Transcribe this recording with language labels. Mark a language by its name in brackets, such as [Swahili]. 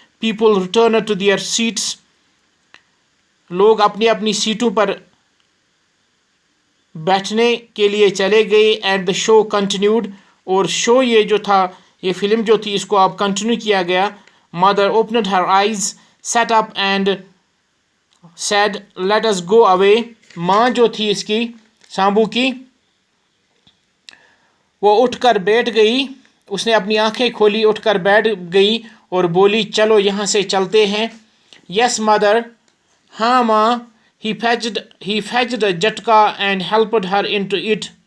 [English] People returned to their seats. [Hindi] लोग अपनी अपनी सीटों पर बैठने के लिए चले गए. [English] And the show continued. [Hindi] और शो ये फिल्म जो थी इसको अब कंटिन्यू किया गया. [English] Mother opened her eyes, sat up and said, "Let us go away." [Hindi] माँ जो थी इसकी सांबू की वो उठकर बैठ गई. उसने अपनी आंखें खोली, उठकर बैठ गई और बोली, चलो यहाँ से चलते हैं. [English] Yes mother. [Hindi] हाँ माँ. [English] He fetched a jutka and helped her into it.